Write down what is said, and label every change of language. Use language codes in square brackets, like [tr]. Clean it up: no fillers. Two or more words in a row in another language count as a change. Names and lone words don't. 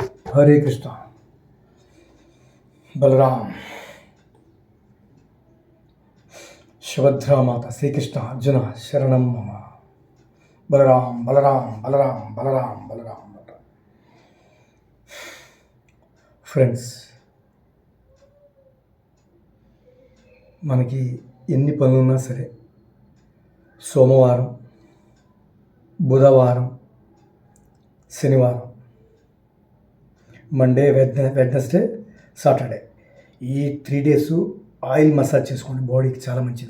[sa] हरे कृष्णा बलराम सुभद्रा माता श्री कृष्ण अर्जुन शरणम मम बलराम बलराम बलराम बलराम बलराम बलराम ఫ్రెండ్స్, [te] మనకి ఎన్ని పనులున్నా సరే సోమవారం, బుధవారం, శనివారం, [en] Monday, Wednesday, Saturday [te] ఈ 3 [en] days oil massage [te] చేసుకోండి. బాడీకి చాలా మంచిది.